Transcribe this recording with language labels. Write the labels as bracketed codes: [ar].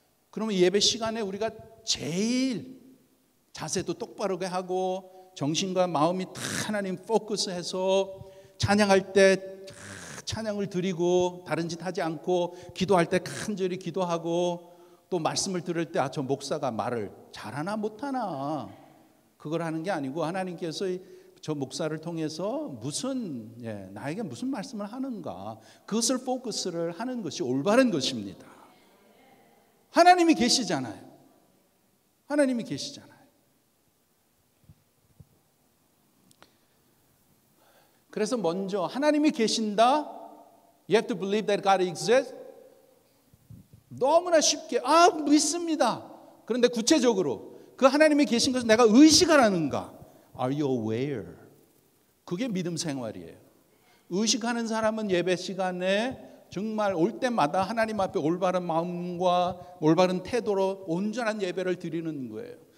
[ko] 그러면 예배 시간에 우리가 제일 자세도 똑바르게 하고 정신과 마음이 다 하나님 포커스해서 찬양할 때 찬양을 드리고 다른 짓 하지 않고 기도할 때 간절히 기도하고 또 말씀을 들을 때 저 목사가 말을 잘하나 못하나 그걸 하는 게 아니고 하나님께서 저 목사를 통해서 나에게 무슨 말씀을 하는가 그것을 포커스를 하는 것이 올바른 것입니다. 하나님이 계시잖아요. 하나님이 계시잖아요. 그래서 먼저 하나님이 계신다. [en] You have to believe that God exists. [ko] 너무나 쉽게 믿습니다. 그런데 구체적으로 그 하나님이 계신 것을 내가 의식하라는가? [en] Are you aware? [ko] 그게 믿음 생활이에요. 의식하는 사람은 예배 시간에 정말 올 때마다 하나님 앞에 올바른 마음과 올바른 태도로 온전한 예배를 드리는 거예요.